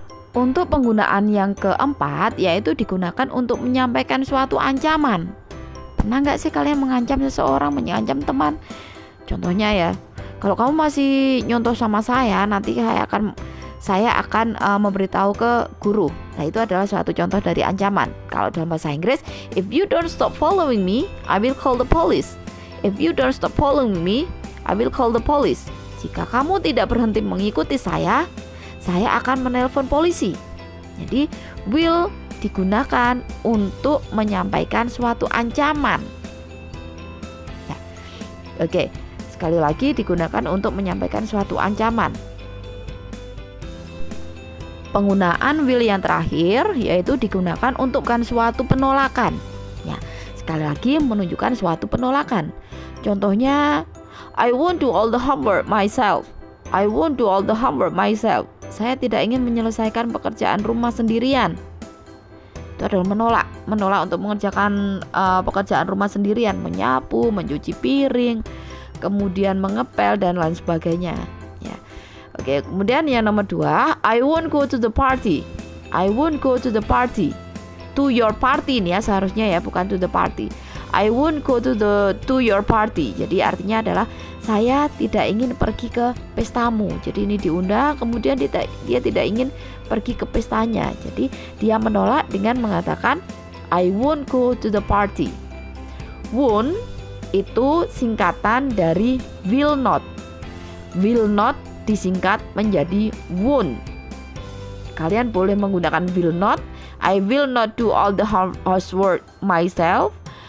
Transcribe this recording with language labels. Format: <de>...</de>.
<id>Untuk penggunaan yang keempat yaitu digunakan untuk menyampaikan suatu ancaman. Pernah nggak sih kalian mengancam seseorang, mengancam teman? Contohnya ya, kalau kamu masih nyontoh sama saya, nanti saya akan memberitahu ke guru. Nah, itu adalah suatu contoh dari ancaman. Kalau dalam bahasa Inggris,</id> <en>if you don't stop following me, I will call the police. If you don't stop following me, I will call the police.</en> <id>Jika kamu tidak berhenti mengikuti saya akan menelpon polisi. Jadi, will digunakan untuk menyampaikan suatu ancaman. Ya. Oke, sekali lagi digunakan untuk menyampaikan suatu ancaman. Penggunaan will yang terakhir yaitu digunakan untuk suatu penolakan. Ya, sekali lagi menunjukkan suatu penolakan.</id> <en>Contohnya, I won't do all the homework myself. I won't do all the homework myself.</en> <id>Saya tidak ingin menyelesaikan pekerjaan rumah sendirian. Itu adalah menolak untuk mengerjakan pekerjaan rumah sendirian, menyapu, mencuci piring, kemudian mengepel dan lain sebagainya. Ya. Oke, kemudian yang nomor</id> <en>2, I won't go to the party. I won't go to the party. To your party</en> <id>nih ya seharusnya ya, bukan</id> <en>to the party. I won't go to your party.</en> <id>Jadi artinya adalah saya tidak ingin pergi ke pestamu. Jadi ini diundang, kemudian dia tidak ingin pergi ke pestanya. Jadi dia menolak dengan mengatakan</id> <en>I won't go to the party.</en> <id>Won't itu singkatan dari will not. Will not disingkat menjadi won't. Kalian boleh menggunakan will not.</id> <en>I will not do all the housework myself.</en>